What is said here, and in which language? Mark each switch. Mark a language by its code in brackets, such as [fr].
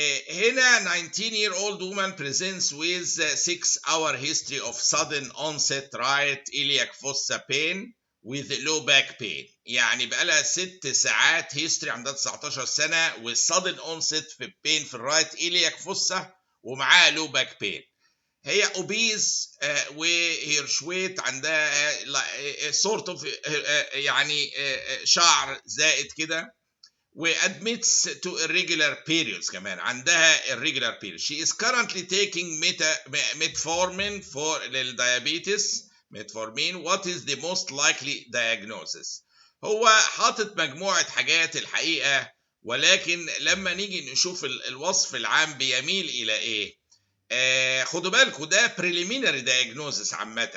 [en] هنا 19-year-old woman presents with 6-hour history of sudden onset right iliac fossa pain with low back pain. [ar] يعني بقى لها 6 ساعات هيستوري، عندها 19 سنه والسادن اونست في بين في الرايت إلياك فوسا ومعاها لو باك بين. هي اوبيز وهيرشويت، عندها سورت اوف يعني شعر زائد كده، وادميتس تو [en] irregular periods، [ar] كمان عندها irregular periods. [en] She is currently taking metformin for للديابيتس. metformin. What is the most likely diagnosis؟ [ar] هو حاطط مجموعة حاجات الحقيقة، ولكن لما نيجي نشوف الوصف العام بيميل إلى إيه؟ خدوا بالكم ده [en] preliminary diagnosis [ar] عامة.